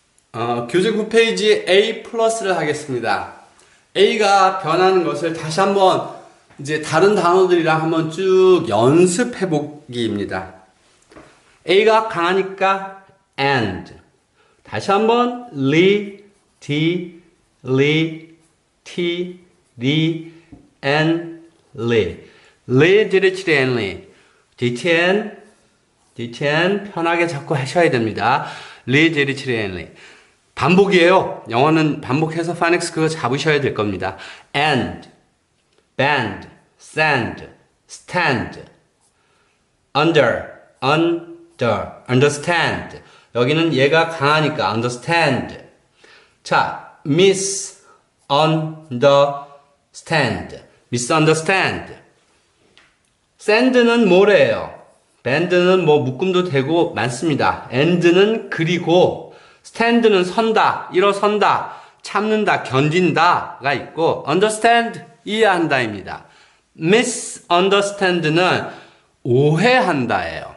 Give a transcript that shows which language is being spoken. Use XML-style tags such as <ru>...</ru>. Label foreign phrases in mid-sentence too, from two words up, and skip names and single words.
<ko>교재 9페이지 A 플러스를 하겠습니다. A가 변하는 것을 다시 한번 이제 다른 단어들이랑 한번 쭉 연습해 보기입니다. A가 강하니까 and. 다시 한번</ko> <en>li, t, and li. li, diligently.</en> <ko>DTN 편하게 자꾸 하셔야 됩니다.</ko> <en>li, diligently.</en> <ko>반복이에요. 영어는 반복해서 파닉스 그거 잡으셔야 될 겁니다.</ko> <en>and, bend, send, stand, understand.</en> <ko>여기는 얘가 강하니까 understand. 자, misunderstand. send는 뭐래요? bend는 뭐 묶음도 되고 많습니다. and는 그리고 stand는 선다, 일어선다, 참는다, 견딘다가 있고 understand, 이해한다입니다. misunderstand는 오해한다예요.</ko>